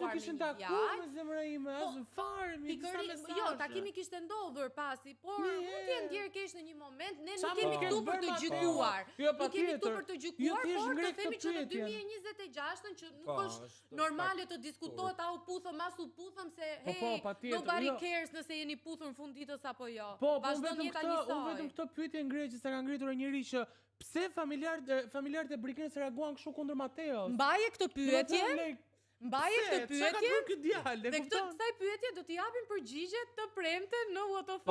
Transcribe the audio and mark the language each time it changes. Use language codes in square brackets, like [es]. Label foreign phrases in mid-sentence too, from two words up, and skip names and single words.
[sq] Po, s'u kishin takuar me zemra ime, as fare me disa mesazhe. Jo, takimi kishte ndodhur pasi, por mund të jenë ndjer keq në një moment, ne nuk kemi këtu për të gjykuar. Nuk kemi këtu për të gjykuar, por të themi që në 2026-ën që nuk është normale të diskutohet a u puthëm as u puthëm se [en] hey, nobody cares [sq] nëse jeni puthur në fund ditës apo jo. Po, vetëm këtë pyetje që s'e ka ngritur njëri që pse familjarët e Brikenës reaguan kështu kundër Mateos. Mbaje këtë pyetje. Mbaje këtë pyetje. Çka ka bërë ky djalë? Dhe kësaj pyetje do t'i japim përgjigje të premte në What of